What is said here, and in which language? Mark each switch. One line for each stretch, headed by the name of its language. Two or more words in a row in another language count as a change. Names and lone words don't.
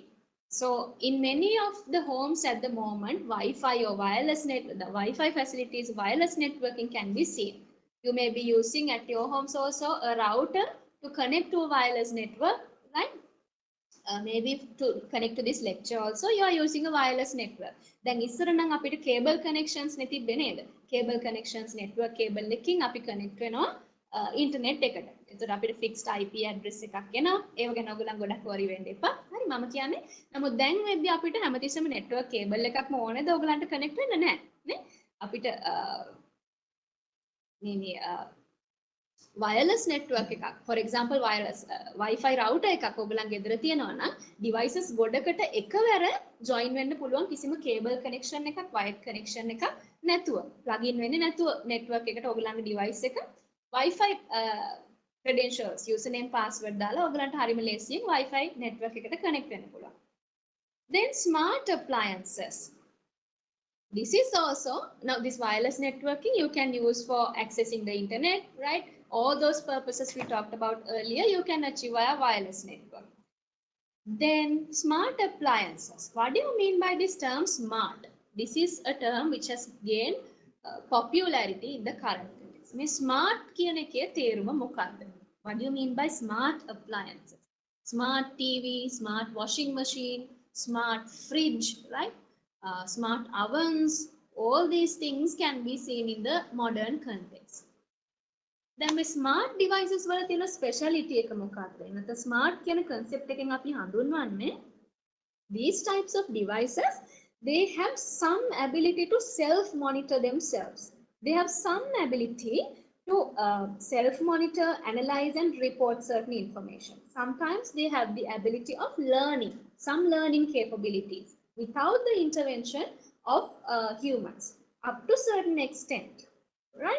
English: So, in many of the homes at the moment, Wi-Fi or the Wi-Fi facilities, wireless networking can be seen. You may be using at your homes also a router to connect to a wireless network, right? Maybe to connect to this lecture also, you are using a wireless network.
Sinhala: Then ඉස්සර නම් අපිට
English: cable connections
Sinhala: නැතිබ්බේ නේද?
English: Cable connections network cable
Sinhala: එකකින් අපි connect වෙනවා internet එකට. එතකොට අපිට
English: fixed IP address
Sinhala: එකක් එනවා. ඒව ගැන ඔයගොල්ලන් ගොඩක් worry වෙන්න එපා. හරි මම කියන්නේ. නමුත් දැන් වෙද්දී අපිට හැමතිස්සෙම
English: network cable
Sinhala: එකක්ම ඕනේද ඔයගොල්ලන්ට connect වෙන්න නැහැ. නේ? අපිට
English: wireless network
Sinhala: එකක්,
English: for example wireless Wi-Fi router
Sinhala: එකක් ඔයගොල්ලන් ගෙදර තියනවා නම් devices ගොඩකට එකවර join වෙන්න පුළුවන් කිසිම
English: cable connection
Sinhala: එකක්,
English: wired connection
Sinhala: එකක් නැතුව,
English: plug in
Sinhala: වෙන්නේ නැතුව network එකට ඔයගොල්ලන්ගේ device එක
English: Wi-Fi credentials, username, password
Sinhala: දාලා ඔයගොල්ලන්ට හරිම ලේසියෙන්
English: Wi-Fi network
Sinhala: එකට connect වෙන්න පුළුවන්.
English: Then smart appliances. This is also, now this wireless networking you can use for accessing the internet, right? All those purposes we talked about earlier, you can achieve via wireless network. Then smart appliances. What do you mean by this term smart? This is a term which has gained popularity in the current context.
Sinhala: මේ smart කියන එකේ තේරුම මොකක්ද?
English: What do you mean by smart appliances? Smart TV, smart washing machine, smart fridge, right? Smart ovens, all these things can be seen in the modern context.
Sinhala: Then මේ
English: smart devices
Sinhala: වල තියෙන speciality එක මොකක්ද? නැත්නම් smart කියන concept එකෙන් අපි හඳුන්වන්නේ
English: these types of devices, they have some ability to self monitor themselves. They have some ability to self monitor, analyze and report certain information. Sometimes they have the ability of learning, some learning capabilities without the intervention of humans up to certain extent, right?